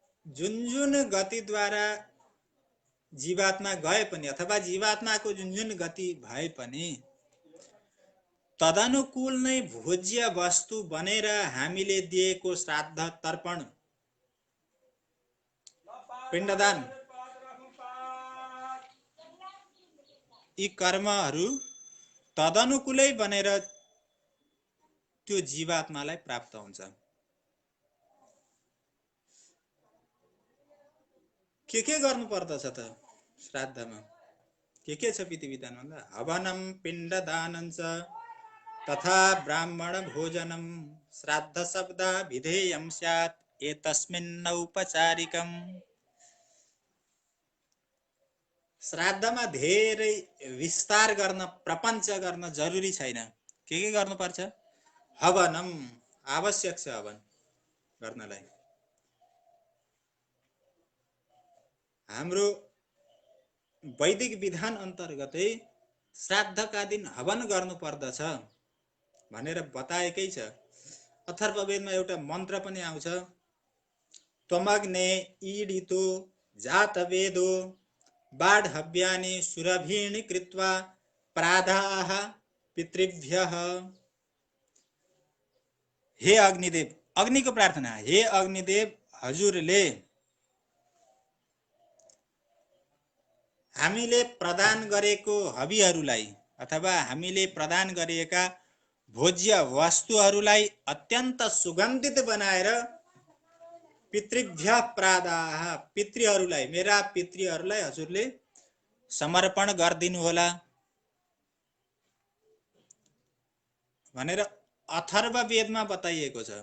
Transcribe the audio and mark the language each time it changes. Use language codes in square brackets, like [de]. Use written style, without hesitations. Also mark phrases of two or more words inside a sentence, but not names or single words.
[ne] जुन जुन गतिद्वारा जीवात्मा गए पनि अथवा जीवात्माको जुन जुन गति भए पनि तदनुकूल नै भोज्य वस्तु बनेर हामीले दिएको श्राद्ध तर्पण पिण्डदान यी कर्महरू तदनुकूलै बनेर त्यो जीवात्मालाई प्राप्त हुन्छ। के गर्नु पर्दछ त श्राद्धमा? के छ विधि विधान भन्दा [sa] हवनम पिण्डदानं च तथा ब्राह्मण भोजनम श्राद्ध शब्द विधेयं स्यात् एतस्मिन् औपचारिकम। [ne] श्राद्धमा धेरै विस्तार गर्न प्रपञ्च गर्न जरुरी छैन। के गर्नुपर्छ? हवनम आवश्यक छ हवन गर्नलाई। हाम्रो वैदिक विधान अन्तर्गतै श्राद्धका दिन हवन गर्नु पर्दछ भनेर बताएकै छ। अथर्ववेदमा एउटा मन्त्र पनि आउँछ, [sa] त्वमग्ने ईडितो जातवेदो बाढव्यानि सुरभीणि कृत्वा प्रादाः पितृभ्यः। [ne] हे अग्निदेव, अग्निको प्रार्थना, हे अग्निदेव हजुरले हामीले प्रदान गरेको हविहरूलाई अथवा हामीले प्रदान गरिएका भोज्य वस्तुहरूलाई अत्यन्त सुगन्धित बनाएर [sa] पितृभ्य प्रादाः [ne] पितृहरूलाई, मेरा पितृहरूलाई हजुरले समर्पण गरिदिनु होला भनेर अथर्ववेदमा बताइएको छ।